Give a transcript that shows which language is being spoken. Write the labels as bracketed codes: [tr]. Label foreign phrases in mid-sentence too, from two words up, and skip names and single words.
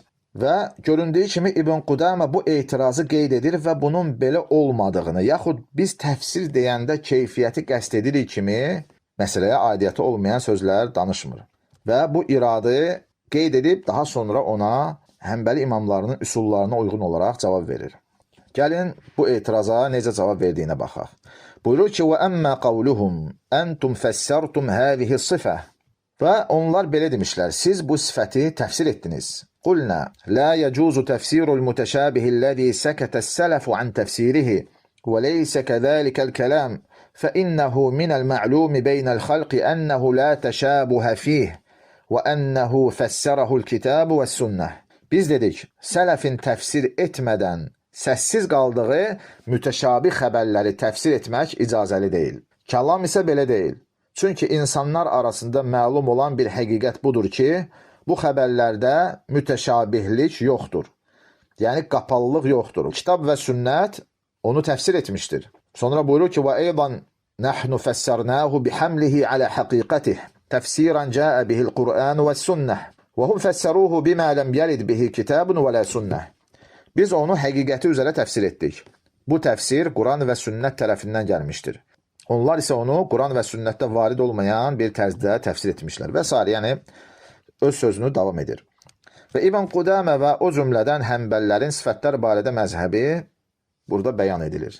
[az] Və göründüyü kimi İbn Qudamə bu etirazı qeyd edir və bunun belə olmadığını, yaxud biz təfsir deyəndə keyfiyyəti qəsd edirik kimi məsələyə aidiyyəti olmayan sözlər danışmır. Və bu iradı qeyd edib daha sonra ona Həmbəli imamlarının üsullarına uyğun olaraq cavab verir. Gəlin bu etiraza necə cavab verdiyinə baxaq. Buyurur ki, [ar] وَأَمَّا قَوْلُهُمْ أَنْتُمْ فَسَّرْتُمْ هَذِهِ الصِّفَةِ. [az] Və onlar belə demişlər, siz bu sifəti təfsir etdiniz. [ar] قُلْنَا لَا يَجُوزُ تَفْسِيرُ الْمُتَشَابِهِ الَّذِي سَكَتَ السَّلَفُ عَنْ تَفْسِيرِهِ وَلَيْسَ كَذَلِكَ الْكَلَامُ فَإِنَّهُ مِنَ الْمَعْلُومِ بَيْنَ الْخَلْقِ أَنَّهُ لَا تَشَابُهَ فِيهِ وَأَنَّهُ فَسَّرَهُ الْكِتَابُ وَالسُّنَّةِ. [az] Biz dedik, sələfin təfsir etmədən səssiz qaldığı mütəşabih xəbərləri təfsir etmək icazəli deyil. Kəlam isə belə deyil. Çünki insanlar arasında məlum olan bir həqiqət budur ki, bu xəbərlərdə mütəşabihlik yoxdur. Yəni, qapalılıq yoxdur. Kitab və sünnət onu təfsir etmişdir. Sonra buyurur ki, [ar] وَاَيْضًا نَحْنُ فَسَّرْنَاهُ بِحَمْلِهِ عَلَى حَقِيقَتِهِ تَفْسِيرًا جَاءَ بِهِ الْقُرْآنُ وَالسُّنَّةِ وَهُمْ فَسَّرُوهُ بِمَا لَمْ يَلِدْ بِهِ كِتَابٌ وَلَا سُنَّةٌ. [az] Biz onu həqiqəti üzərə təfsir etdik. Bu təfsir Quran və sünnət tərəfindən gəlmişdir. Onlar isə onu Quran və sünnətdə varid olmayan bir tərzdə təfsir etmişlər və s. Yəni, öz sözünü davam edir. Və İbn Qudamə və o cümlədən Həmbəlilərin sifətlər barədə məzhəbi burada bəyan edilir.